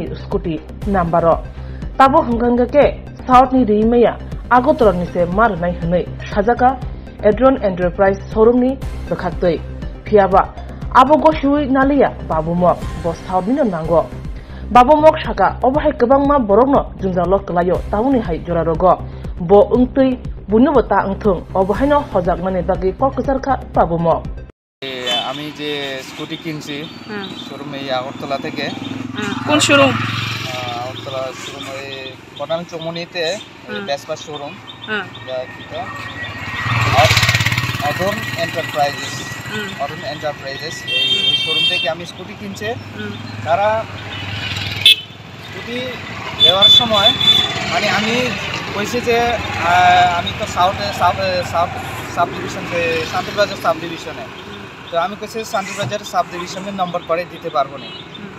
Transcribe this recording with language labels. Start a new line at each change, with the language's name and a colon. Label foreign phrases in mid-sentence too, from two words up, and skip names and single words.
Kok Borok: Scooty Nambaro Tabu Hungangake South Ni Rimea Agotroni se Marnai Hane Shazaka Edron Enterprise Showroomni Bekakte Piaba Abogo Shui Nalia Babu Mog Bo South Nino Nango Babu Mog Shaka Obahai Kabangma Borogno Junzalo Klayo Tauni Hai Jorarogo Bo Untui Bunu bata angthung obahaino hojak mane bagi kokasarka pabumo
Bangla: আমি যে স্কুটি কিনছি শোরুমে আগরতলা থেকে কোন শোরুম আগরতলা শোরুম এই কোনাল চমুনিতে বেসপা শোরুম এটা অরুণ এন্টারপ্রাইজেস এই শোরুম থেকে আমি স্কুটি কিনছে তারা স্কুটি দেওয়ার সময় মানে আমি কইছে যে আমি তো
English: south sub division
Bangla: শান্তিবাজার
English: sub division
Bangla: তো আমি কইছে শান্তিবাজার
English: sub division
Bangla: নম্বর করে দিতে পারবো না তো